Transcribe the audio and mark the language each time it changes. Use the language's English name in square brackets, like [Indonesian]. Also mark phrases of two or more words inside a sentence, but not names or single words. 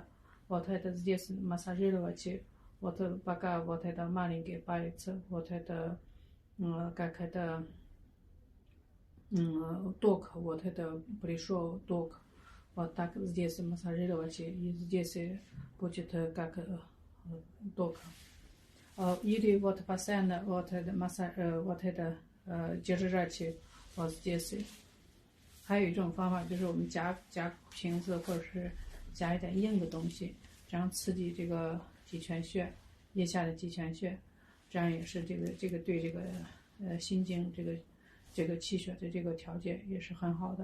[Russian] Вот это здесь массажировать, вот пока вот это маленький палец, вот это как это ток, вот это пришел ток, вот так здесь массажировать, и здесь будет как ток. Или вот постоянно вот это вот это держать вот здесь. [Chinese] 还有一种方法就是我们夹瓶子或者是夹一点硬的东西，这样刺激这个极泉穴，腋下的极泉穴，这样也是这个对这个心经这个气血的这个调节也是很好的。